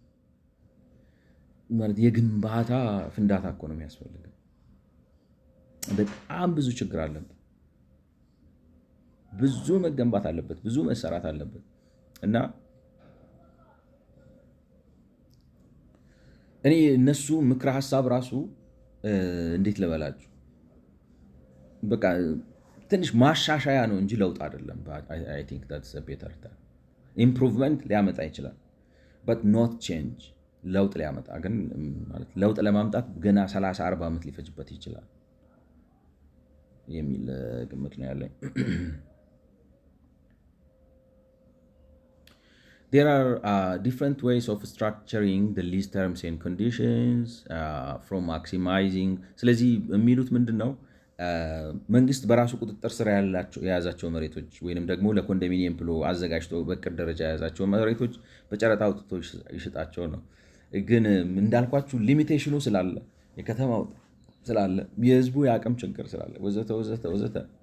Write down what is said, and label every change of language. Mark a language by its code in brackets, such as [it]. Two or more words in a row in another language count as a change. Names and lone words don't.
[am] ማለት የግንባታ ፍንዳታ እኮ ነው የሚያስፈልገው። በጣም ብዙ ችግር አለበት፣ ብዙ መገንባት አለበት፣ ብዙ መሰራት አለበት እና እኔ እነሱ ምክረ ሀሳብ ራሱ እንዴት ልበላችሁ በቃ ትንሽ ማሻሻያ ነው እንጂ ለውጥ አይደለም። [en] I think that's a better term. [am] ኢምፕሩቭመንት ሊያመጣ ይችላል [en] but not change። [am] ለውጥ ሊያመጣ ግን ማለት ለውጥ ለማምጣት ገና 30-40 ዓመት ሊፈጅበት ይችላል የሚል ግምት ነው ያለኝ። [en] There are different ways of structuring the lease terms and conditions from maximizing. [am] ስለዚህ የሚሉት ምንድን ነው? መንግስት በራሱ ቁጥጥር ስር የያዛቸው መሬቶች ወይንም ደግሞ ለኮንዶሚኒየም ብሎ አዘጋጅቶ በቅድ ደረጃ የያዛቸው መሬቶች በጨረታ አውጥቶ ይሽጣቸው ነው። ግን እንዳልኳችሁ ሊሚቴሽኑ ስላለ የከተማው ስላለ የህዝቡ የአቅም ችግር ስላለ ወዘተ ወዘተ ወዘተ